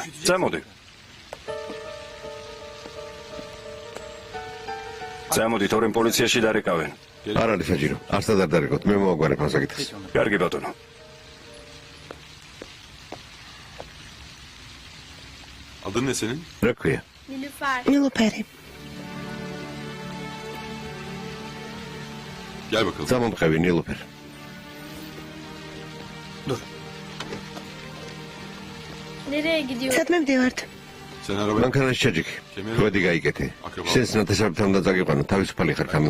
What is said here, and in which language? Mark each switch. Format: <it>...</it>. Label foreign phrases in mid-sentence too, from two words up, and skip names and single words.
<ka>წამოდი. წამოდი, თორემ პოლიციაში დარეკავენ. არ არის საჭირო. არსად არ დარეკოთ, მე მოვაგვარებ ამ საკითხს. კარგი ბატონო.</ka> <tr>Adın ne senin?</tr> <ka>რა ქვია? ნილუფარ. ნილუფერი.</ka> <tr>Gel bakalım.</tr> <ka>Zamomqevi Nilufer.</ka> <tr>Nereye gidiyorsun?</tr> <ka>სადმე მდივართ? მანქანაში ჩაჯიქი. კვედი გაიკეთე. შენს ნათესავებთან უნდა წაგიყვანო, თავისუფალი ხარ კამილ.</ka>